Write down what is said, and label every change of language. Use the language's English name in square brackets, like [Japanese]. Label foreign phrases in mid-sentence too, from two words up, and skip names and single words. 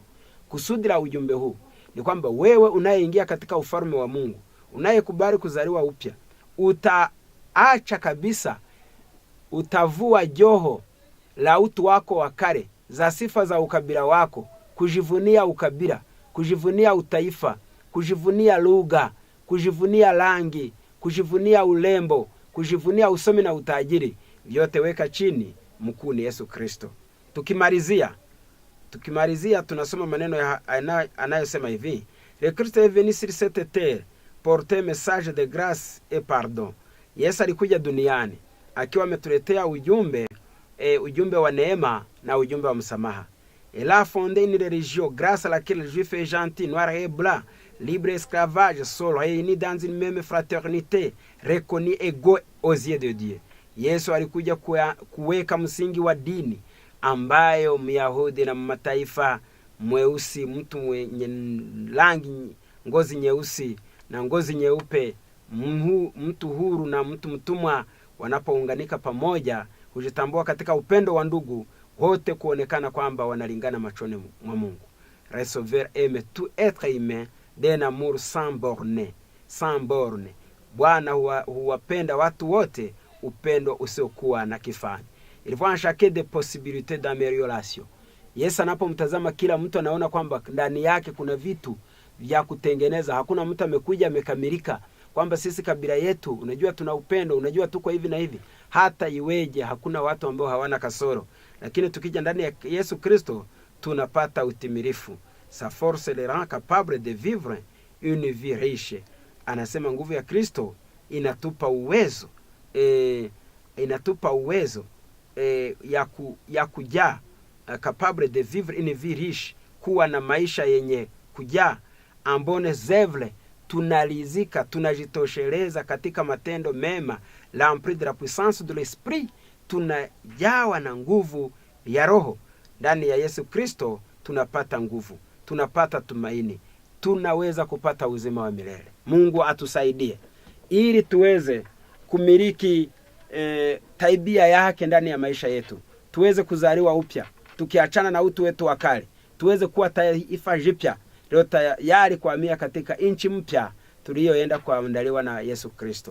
[Swahili] Kusudi la ujumbe huu ni kwamba wewe unayeingia katika ufalme wa Mungu, unayekubali kuzaliwa upya, utaacha kabisa, utavua joho la utu wako wa kale, za sifa za ukabila wako, kujivunia ukabila, kujivunia utaifa, kujivunia lugha, kujivunia rangi, kujivunia ulembo, kujivunia usomi na utajiri. Vyote weka chini, mkuu ni Yesu Kristo. Tukimalizia tunasoma maneno anayosema hivi: [French] Le Christ est venu sur cette terre porter message de grâce et pardon. [Swahili] Yesu alikuja duniani akiwa ametuletea ujumbe wa neema na ujumbe wa msamaha. [French] Il a fondé une religion grâce à laquelle les juifs et gentils, noirs et blancs, libres et esclavages sont réunis dans une même fraternité, reconnus égaux aux yeux de Dieu. [Swahili] Yesu alikuja kuweka msingi wa dini ambayo Myahudi na mataifa, mweusi, mtu mwenye rangi ngozi nyeusi na ngozi nyeupe, mtu huru na mtu mtumwa, wanapounganika pamoja hujitambua katika upendo wa ndugu, wote kuonekana kwamba wanalingana machoni mwa Mungu. [French] Recevoir aime tout être humain d'un amour sans borne. [Swahili] Bwana huwapenda watu wote upendo usiokuwa na kifani. [French] Il voit en chacun des possibilités d'amélioration. [Swahili] Yesu anapomtazama kila mtu anaona kwamba ndani yake kuna vitu vya kutengeneza. Hakuna mtu amekuja amekamilika kwamba sisi kabila yetu, unajua tuna upendo, unajua tuko hivi na hivi. Hata iweje, hakuna watu ambao hawana kasoro. Lakini tukija ndani ya Yesu Kristo tunapata utimilifu. [French] Sa force le rend capable de vivre une vie riche. [Swahili] Anasema nguvu ya Kristo inatupa uwezo ya kujaa, [French] capable de vivre une vie riche, [Swahili] kuwa na maisha yenye kujaa, ambone zevle tunalizika, tunajitosheleza katika matendo mema, [French] l'empris de la puissance de l'esprit, [Swahili] tunajawa na nguvu ya Roho. Ndani ya Yesu Kristo tunapata nguvu, tunapata tumaini, tunaweza kupata uzima wa milele. Mungu atusaidie ili tuweze kumiliki taibia yake ndani ya maisha yetu, tuweze kuzaliwa upya, tukiachana na utu wetu wa kale, tuweze kuwa taifa jipya leo tayari kuhamia katika nchi mpya tuliyoenda kuandaliwa na Yesu Kristo.